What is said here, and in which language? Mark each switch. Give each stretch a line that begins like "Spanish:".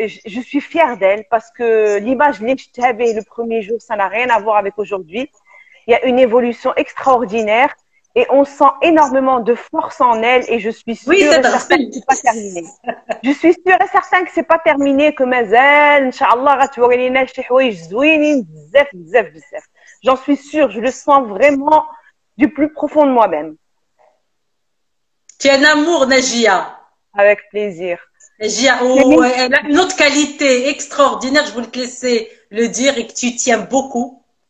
French: Je suis fière d'elle parce que l'image
Arabic: اللي شفتها به
French: le premier jour, ça n'a rien à voir avec aujourd'hui. Il y a une évolution extraordinaire et on sent énormément de force en elle et je suis sûre et certaine que c'est pas terminé. Je suis sûre et certaine que c'est pas terminé, que
Arabic: مازال ان شاء الله غتوري لنا شي حوايج زوينين بزاف بزاف
French: بزاف. J'en suis sûre, je le sens vraiment du plus profond de moi-même. Tu es un amour, Najia. Avec plaisir. Najia, elle a une autre qualité extraordinaire, je voulais te laisser le dire et que tu tiens beaucoup.